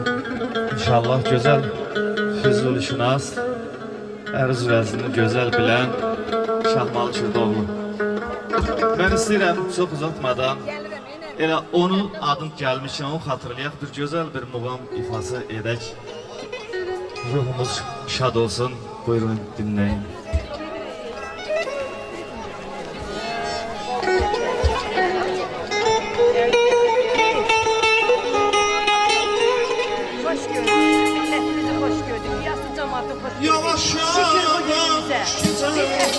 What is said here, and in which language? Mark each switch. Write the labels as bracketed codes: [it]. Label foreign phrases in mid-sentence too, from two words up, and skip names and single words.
[az] İnşallah gözəl Füzulişünas, ərz vəznini gözəl bilən Şahmalı Kürdoğlu. Mən istəyirəm, çox uzatmadan, elə onun adın gəlmişkən, onu xatırlayaq, bir gözəl bir muğam ifası edək. Ruhumuz şad olsun, buyurun dinləyin. [tr] Hoş gördük, milletimizi hoş gördük, yaslı cemaati hoş gördük. Yavaş Şükür bu günümüze.